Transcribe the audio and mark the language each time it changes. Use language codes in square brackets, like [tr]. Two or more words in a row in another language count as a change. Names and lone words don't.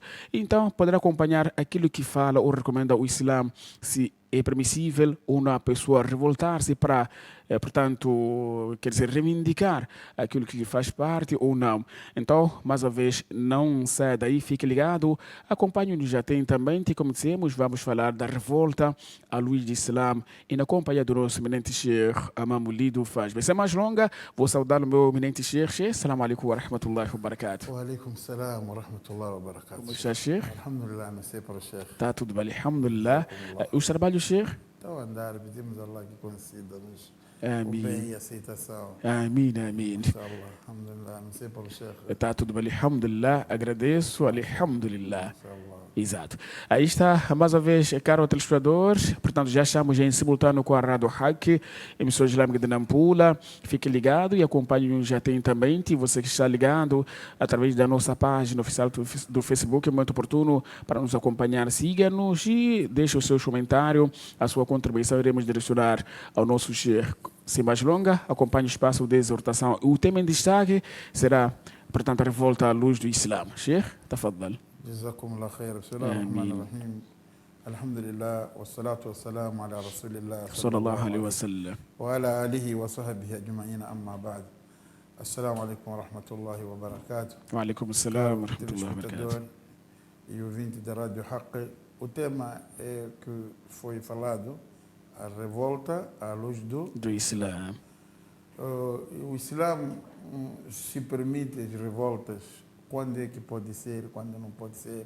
[pt] Então, poderá acompanhar aquilo que fala ou recomenda o Islã, se é permissível ou não a pessoa revoltar-se para, portanto, quer dizer, reivindicar aquilo que lhe faz parte ou não. Então, mais uma vez, não saia daí, fique ligado, acompanhe-nos já tem também, e como dissemos, vamos falar da revolta à luz do Islã e na companhia do nosso eminente Sheikh Amamo Lido Faz. Vai ser mais longa, vou saudar o meu eminente Sheikh. [ar] Sheikh, سلام عليكم ورحمة الله وبركاته. وعليكم سلام ورحمة الله و [pt] Como [ar] barakatuh. [pt] está, Sheikh? Alhamdulillah, nasci para o Sheikh. Está tudo bem, alhamdulillah. Os trabalhos, Sheikh? Então, andar, pedimos a Allah que conceda-nos o Amém. bem e a aceitação. Amém, amém. [ar] إن شاء الله، الحمد لله, [pt] nasci para o Sheikh. Está tudo bem, alhamdulillah. Agradeço, alhamdulillah. Inshallah. Exato. Aí está, mais uma vez, caro telespectador, portanto, já estamos em simultâneo com a Rádio Hack, emissora islâmica de Nampula. Fique ligado e acompanhe-nos já tem também. E você que está ligado através da nossa página oficial do Facebook, é muito oportuno para nos acompanhar. Siga-nos e deixe o seu comentário, a sua contribuição, iremos direcionar ao nosso Sheikh. Sem mais longa, acompanhe o espaço de exortação. O tema em destaque será, portanto, a revolta à luz do Islã. Sheikh, tafadhal. [ar] جزاكم الله خير. بسم الله الرحمن الرحيم. الحمد لله والصلاة والسلام على رسول الله صلى الله عليه وسلم. وعلى آله وصحبه أجمعين أما بعد. السلام عليكم ورحمة الله وبركاته. وعليكم السلام ورحمة الله وبركاته. [pt] E ouvinte da Rádio Hack, o tema é que foi falado, a revolta à luz Do Islã. o Islã se permite as revoltas, quando é que pode ser, quando não pode ser.